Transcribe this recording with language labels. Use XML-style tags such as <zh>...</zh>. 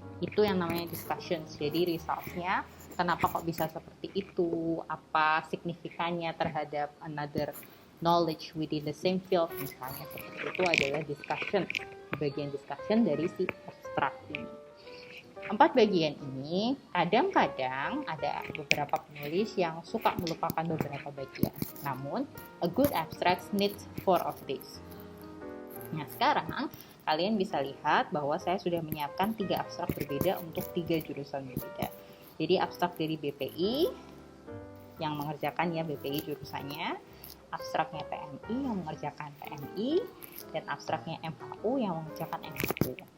<id>Itu yang namanya discussions. Jadi results-nya, kenapa kok bisa seperti itu, apa signifikannya terhadap</id> <en>another knowledge within the same field,</en> <id>misalnya seperti itu adalah discussion. Bagian discussion dari si abstract ini. 4 bagian ini kadang-kadang ada beberapa penulis yang suka melupakan beberapa bagian. Namun,</id> <en>a good abstract needs 4 of these.</en> <id>Nah, sekarang kalian bisa lihat bahwa saya sudah menyiapkan 3 abstrak berbeda untuk 3 jurusan berbeda. Jadi abstrak dari BPI yang mengerjakan ya BPI jurusannya, abstraknya PMI yang mengerjakan PMI, dan abstraknya MHU yang mengerjakan MHU.</id>